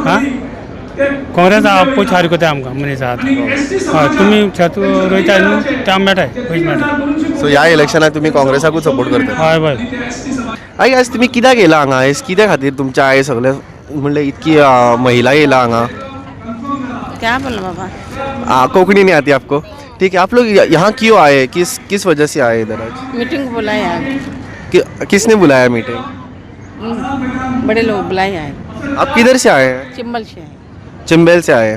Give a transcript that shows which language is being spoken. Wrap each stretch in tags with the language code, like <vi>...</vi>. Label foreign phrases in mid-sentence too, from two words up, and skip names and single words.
<kok>हां, काँग्रेस पयशे हारी कोताय आमकां मनीस आहात. हय, तुमी शेत रोयताय न्हू, ते आमकां मेळटाय, पयशे मेळटाय. सो ह्या इलेक्शनाक तुमी काँग्रेसाकूच सपोर्ट करता? हय बरें. आयज तुमी कित्याक येयला हांगा? आयज कित्या खातीर तुमच्या आयज सगळे म्हणल्यार इतकी महिला येयला हांगा?</kok> <hi>क्या बोला बाबा? कोंकणी नहीं आती आपको? ठीक है, आप लोग यहाँ क्यों आए, किस वजह से आए इधर आज? मीटिंग को बुलाए आए। किसने बुलाया मीटिंग? बड़े लोग बुलाए आए। आप किधर से आए हैं? चिंबल से आए। चिंबेल से आए हैं।</hi>